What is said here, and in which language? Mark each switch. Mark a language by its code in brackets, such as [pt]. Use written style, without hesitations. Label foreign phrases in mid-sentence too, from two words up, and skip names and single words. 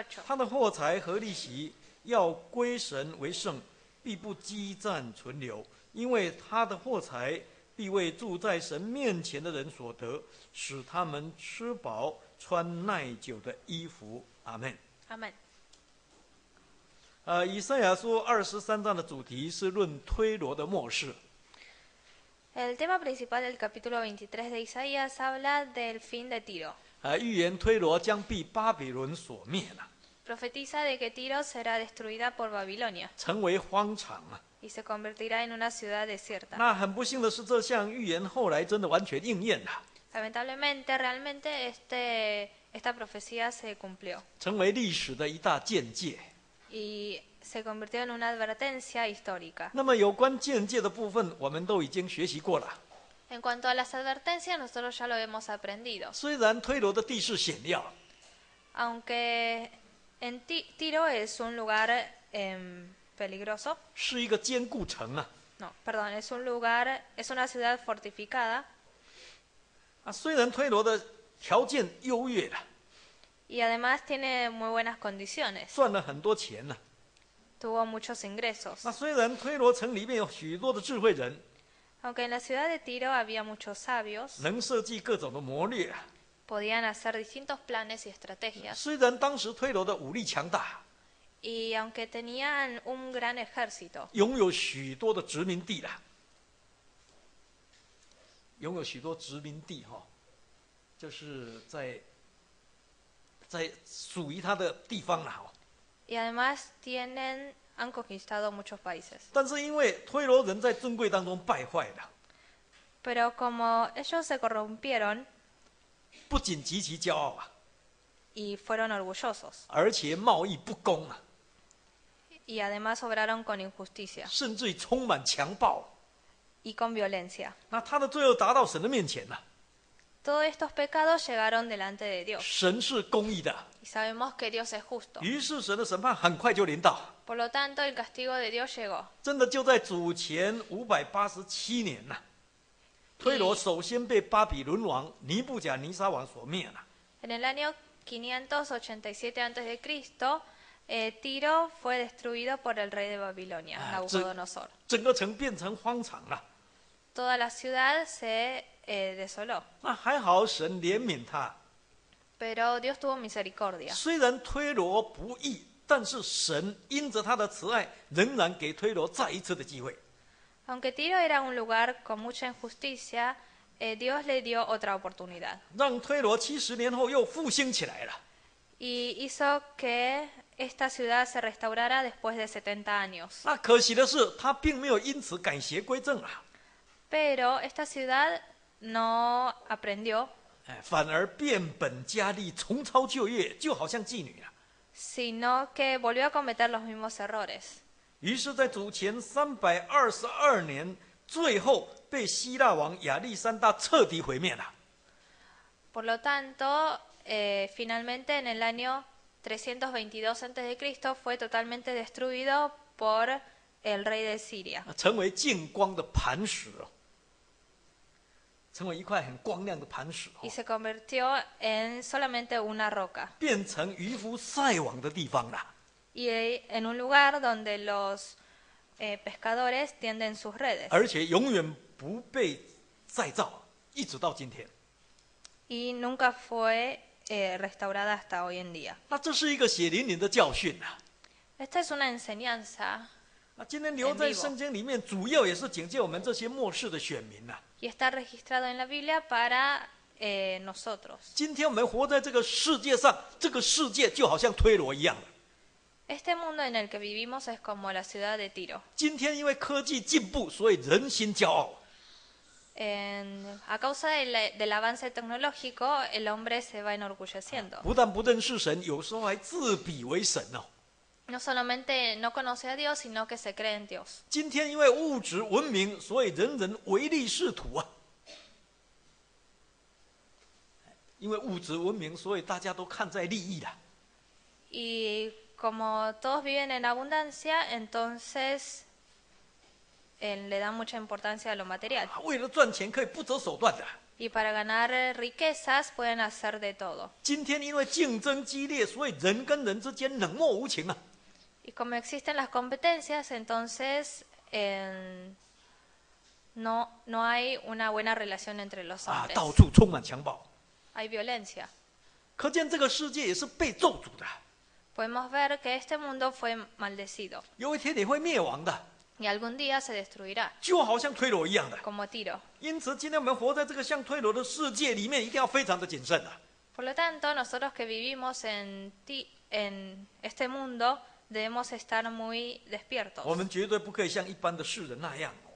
[zh] 他的货财和利息要归神为圣，必不积攒存留，因为他的货财必为住在神面前的人所得，使他们吃饱，穿耐久的衣服。阿们。 [es] Amén. [zh] 以赛亚书23章的主题是论推罗的末世。 [es] El tema principal del capítulo 23 de Isaías habla del fin de Tiro. [zh] 预言推罗将被巴比伦所灭了， [es] Profetiza de que Tiro será destruida por Babilonia [zh] 成为荒场啊。 [es] y se convertirá en una ciudad desierta. [zh] 那很不幸的是，这项预言后来真的完全应验了， [es] Lamentablemente, realmente esta profecía se cumplió [zh] 成为历史的一大见解。 [es] y se convirtió en una advertencia histórica. [zh] 那么有关见解的部分，我们都已经学习过了。 [es] En cuanto a las advertencias, nosotros ya lo hemos aprendido. [zh] 虽然推罗的地势险要， [es] Aunque en Tiro es un lugar peligroso, [zh] 是一个坚固城啊。 [es] no, perdón, es una ciudad fortificada [zh] 虽然推罗的条件优越了， [es] y además tiene muy buenas condiciones. [zh] 赚了很多钱呢。 [es] Tuvo muchos ingresos. [zh] 虽然推罗城里面有许多的智慧人， [es] Aunque en la ciudad de Tiro había muchos sabios, [zh] 能设计各种的谋略啊。 [es] podían hacer distintos planes y estrategias. [zh] 虽然当时推罗的武力强大， [es] Y aunque tenían un gran ejército, [zh] 拥有许多的殖民地啦，拥有许多殖民地哈，就是在属于他的地方啦。 [es] y además han conquistado muchos países. [zh] 但是因为推罗人在尊贵当中败坏了， [es] Pero como ellos se corrompieron [zh] 不仅极其骄傲啊， [es] y fueron orgullosos, [zh] 而且贸易不公啊， [es] y además obraron con injusticia [zh] 甚至于充满强暴。 [es] y con violencia. [zh] 那他的罪恶达到神的面前了， [es] Todos estos pecados llegaron delante de Dios. [zh] 神是公义的， [es] Y sabemos que Dios es justo. [zh] 于是神的审判很快就临到， [es] Por lo tanto, el castigo de Dios llegó. [zh] 真的就在主前587年呐。推罗首先被巴比伦王尼布甲尼撒王所灭了。 [es] En el año 587 a.C., Tiro fue destruido por el rey de Babilonia, Nabucodonosor. [zh] 整个城变成荒场了。 [es] Toda la ciudad se desoló. [zh] 那还好，神怜悯他。 [es] Pero Dios tuvo misericordia. [zh] 虽然推罗不义，但是神因着他的慈爱，仍然给推罗再一次的机会。 [es] Aunque Tiro era un lugar con mucha injusticia, Dios le dio otra oportunidad. [zh] 让推罗70年后又复兴起来了。 [es] Y hizo que esta ciudad se restaurara después de 70 años. [zh] 那可惜的是，他并没有因此改邪归正啊， [es] Pero esta ciudad no aprendió, [zh] 反而变本加厉，重操旧业，就好像妓女啊。 [es] sino que volvió a cometer los mismos errores. [zh] 于是，在主前322年，最后被希腊王亚历山大彻底毁灭了。 [es] Por lo tanto, finalmente en el año 322 a.C. fue totalmente destruido por el rey de Siria. [zh] 成为净光的磐石哦，成为一块很光亮的磐石哦 [es] Y，se convirtió en solamente una roca. [zh] 变成渔夫晒网的地方了。 [es] Y en un lugar donde los pescadores tienden sus redes. [zh] 而且永远不被再造，一直到今天。 [es] Y nunca fue restaurada hasta hoy en día. [zh] 那这是一个血淋淋的教训啊！ [es] Esta es una enseñanza [zh] 那今天留在圣经里面，主要也是警戒我们这些末世的选民呐、 [es] y está registrado en la Biblia para nosotros. [zh] 今天我们活在这个世界上，这个世界就好像推罗一样的。 [es] Este mundo en el que vivimos es como la ciudad de Tiro. [zh] 今天因为科技进步，所以人心骄傲。 [es] A causa del avance tecnológico, el hombre se va enorgulleciendo. [zh] 不但不认识神，有时候还自比为神哦。 [es] No solamente no conoce a Dios, sino que se cree en Dios. [zh] 今天因为物质文明，所以人人唯利是图啊。因为物质文明，所以大家都看在利益啦。 [es] Y como todos viven en abundancia, entonces le dan mucha importancia a lo material. [zh] 为了赚钱，可以不择手段的。 [es] Y para ganar riquezas pueden hacer de todo. [zh] 今天因为竞争激烈，所以人跟人之间冷漠无情啊。 [es] Y como existen las competencias, entonces no hay una buena relación entre los 啊， hombres. [zh] 到处充满强暴， [es] Hay violencia. [zh] 可见这个世界也是被咒诅的， [es] Podemos ver que este mundo fue maldecido [zh] 有一天也会灭亡的， [es] y algún día se destruirá, [zh] 就好像推罗一样的。 [es] como Tiro. [zh] 因此，今天我们活在这个像推罗的世界里面，一定要非常的谨慎啊。 [es] Por lo tanto, nosotros que vivimos en este mundo debemos estar muy [zh] 我 [es] despiertos. [zh] 们绝对不可以像一般的世人那样哦。